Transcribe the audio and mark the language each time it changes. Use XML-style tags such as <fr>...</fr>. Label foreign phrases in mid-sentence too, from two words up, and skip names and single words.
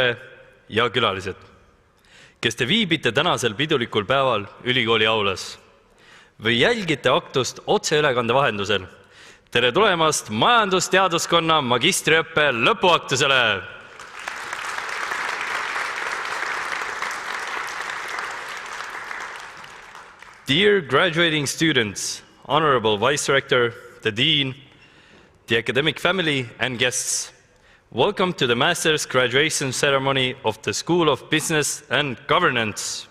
<et>ja külalised, kes te viibite tänasel pidulikul päeval ülikooli aulas või jälgite aktust otseülekande vahendusel. Tere tulemast majandusteaduskonna magistriõppe lõpuaktusele!</et> <en>Dear graduating students, Honorable Vice Rector, the Dean, the academic family and guests, welcome to the Master's graduation ceremony of the School of Business and Governance.</en>